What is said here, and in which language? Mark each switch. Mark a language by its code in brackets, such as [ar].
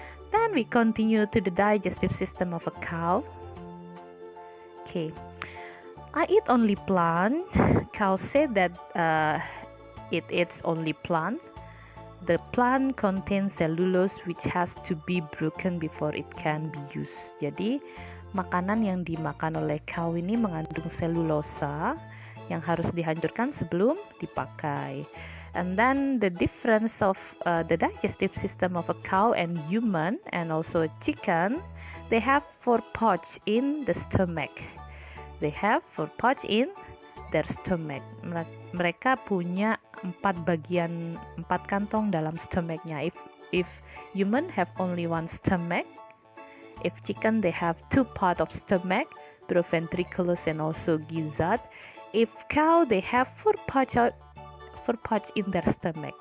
[en] Then we continue to the digestive system of a cow. Okay, I eat only plant. Cow said that it eats only plant. The plant contains cellulose which has to be broken before it can be used. [id] Jadi makanan yang dimakan oleh cow ini mengandung selulosa yang harus dihancurkan sebelum dipakai. [en] And then the difference of the digestive system of a cow and human and also a chicken, they have 4 pouch in the stomach. They have 4 pouch in their stomach. [id] Mereka punya 4 kantong dalam stomachnya. [en] If human have only 1 stomach, if chicken they have 2 part of stomach, proventriculus and also gizzard. If cow they have 4 pouch in their stomach.